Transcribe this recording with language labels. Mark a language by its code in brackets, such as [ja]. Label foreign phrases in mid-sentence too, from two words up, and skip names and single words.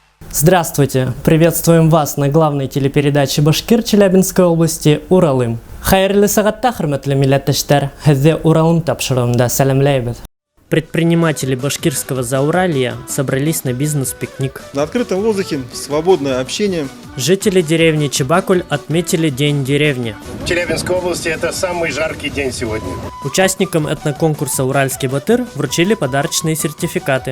[ru] Здравствуйте! Приветствуем вас на главной телепередаче Башкир Челябинской области «Уралым». [ba] Хайырлы сағатта, хөрмәтле милләттәшләр, һеҙҙе Уралым тапшырыуында сәләмләйбеҙ. [ru] Предприниматели Башкирского Зауралья собрались на бизнес-пикник. На открытом воздухе свободное общение. Жители деревни Чебакуль отметили День деревни. В Челябинской области это самый жаркий день сегодня. Участникам этноконкурса «Уральский батыр» вручили подарочные сертификаты.